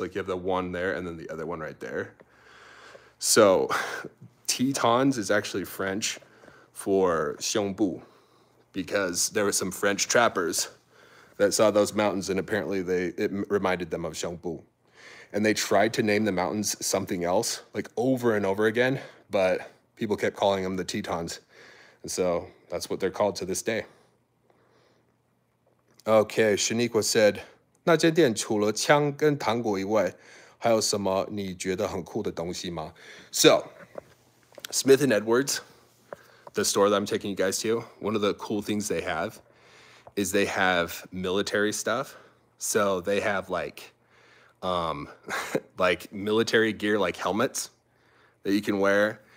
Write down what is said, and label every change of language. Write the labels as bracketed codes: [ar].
[en] Like you have the one there and then the other one right there. So Tetons is actually French for 胸部, because there were some French trappers that saw those mountains and apparently it reminded them of 胸部. And they tried to name the mountains something else, like over and over again, but people kept calling them the Tetons. And so that's what they're called to this day. Okay, Shaniqua said, [zh] 那间店除了枪跟糖果以外，还有什么你觉得很酷的东西吗? [en] So, Smith & Edwards, the store that I'm taking you guys to, one of the cool things they have is they have military stuff. So they have like military gear, like helmets that you can wear.